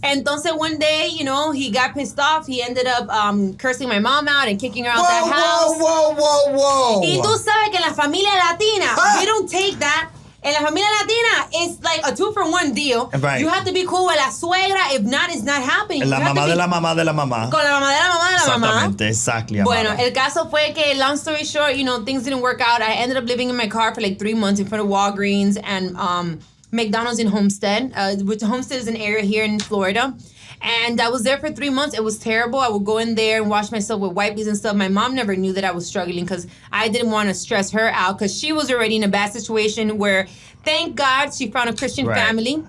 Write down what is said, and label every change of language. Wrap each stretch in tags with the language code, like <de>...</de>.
<en>Entonces one day, he got pissed off. He ended up cursing my mom out and kicking her out that house. Whoa.</en> <es>Y tú sabes que en la familia latina,</es> <en>we don't take that.</en> <es>En la familia latina,</es> <en>it's like a 2-for-1 deal. Right. You have to be cool with</en> <es>la suegra.</es> <en>If not, it's not happening.</en> <es>La mamá de la mamá de la mamá. Con la mamá de la mamá de la mamá. Exactamente,</es> <en>exactly.</en> <es>Bueno, el caso fue que,</es> <en>long story short, things didn't work out. I ended up living in my car for like 3 months in front of Walgreens and McDonald's in Homestead, which Homestead is an area here in Florida. And I was there for 3 months. It was terrible. I would go in there and wash myself with wipes and stuff. My mom never knew that I was struggling because I didn't want to stress her out because she was already in a bad situation where, thank God, she found a Christian family.</en>